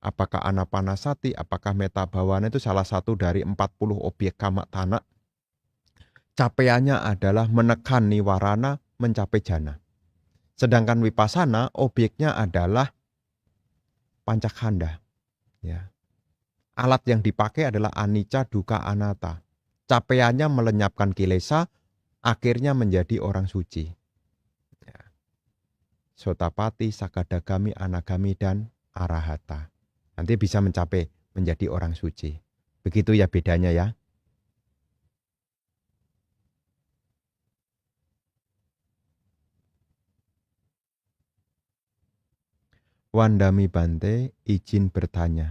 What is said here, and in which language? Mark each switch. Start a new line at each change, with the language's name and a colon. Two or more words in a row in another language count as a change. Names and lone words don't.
Indonesian: Apakah anapanasati, apakah metabawana itu salah satu dari 40 objek kama tanah. Capaiannya adalah menekan niwarana mencapai jana. Sedangkan vipassana objeknya adalah pancakhanda. Ya. Alat yang dipakai adalah
Pali: anicca, dukkha, anatta.
Indonesian: Capaiannya melenyapkan kilesa, akhirnya menjadi orang suci. Ya.
Pali: Sotapati, sakadagami, anagami, dan arahata.
Indonesian: Nanti bisa mencapai menjadi orang suci. Begitu ya bedanya ya.
Pali: Wandami Bante
Indonesian: izin bertanya.